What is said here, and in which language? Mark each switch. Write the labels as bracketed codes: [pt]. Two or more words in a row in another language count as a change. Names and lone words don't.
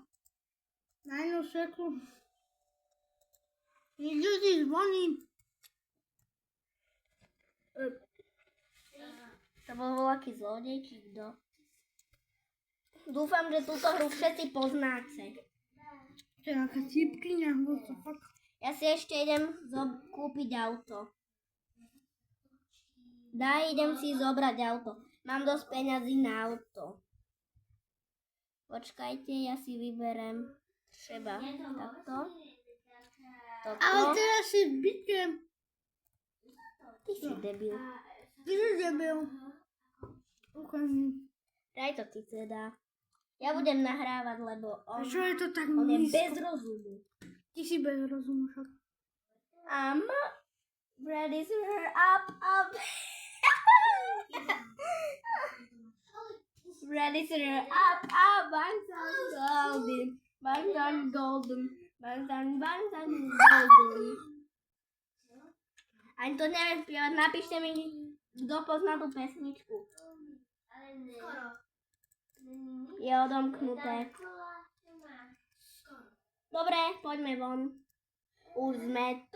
[sk] Na jednu sekúndu. Ľudí zvoní. To bol voľaký zlodej, či kto? Dúfam, že túto hru všetci poznáte. To je aká cípkyňa, [en] what the fuck. [sk] Ja si ešte idem kúpiť auto. Idem si zobrať auto. Mám dosť peňazí na auto. Počkajte, ja si vyberem treba takto. Toto. Ale teraz si zbytkem. Ty si debil. Ty si debil. Ukážem. Daj to ty teda. Ja budem nahrávať, lebo Čo je to tak on je nízko? bez rozumu. Ty si bez rozumu však. [en] I'm ready to up. Ready to up. Bang golden. [sk] Ani to neviem spievať. Napíšte mi, kto pozná tú pesničku. Je odomknuté. Dobre, poďme von. Už sme tu.